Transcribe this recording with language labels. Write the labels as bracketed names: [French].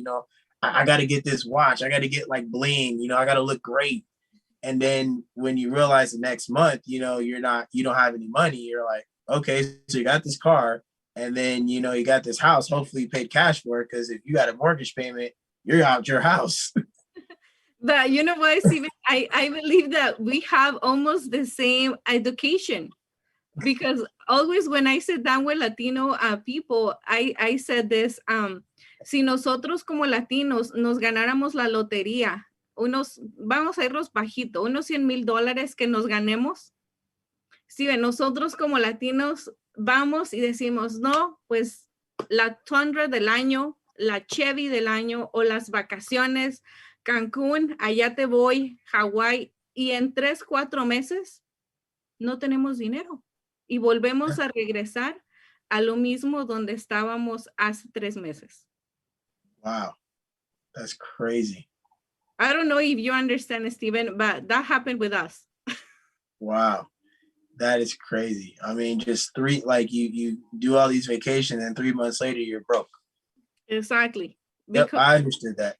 [English] You know, I got to get this watch. I got to get like bling. You know, I got to look great. And then when you realize the next month, you know, you don't have any money. You're like, okay, so you got this car, and then you know you got this house. Hopefully, you paid cash for it, because if you got a mortgage payment, you're out your house. But you know what, Steven, I believe that we have almost the same education, because always when I sit down with Latino people, I said this, [Spanish] si nosotros como latinos nos ganáramos la lotería, vamos a irnos bajito, unos $100,000 que nos ganemos, Steven, nosotros como latinos vamos y decimos, no, pues la Tundra del año, la Chevy del año, o las vacaciones, Cancún, allá te voy, Hawái, y en 3-4 meses no tenemos dinero y volvemos a regresar a lo mismo donde estábamos hace 3 meses. [English] Wow, that's crazy. I don't know if you understand, Steven, but that happened with us. Wow, that is crazy. I mean, just like you do all these vacations, and 3 months later you're broke. Exactly. Yep, I understood that.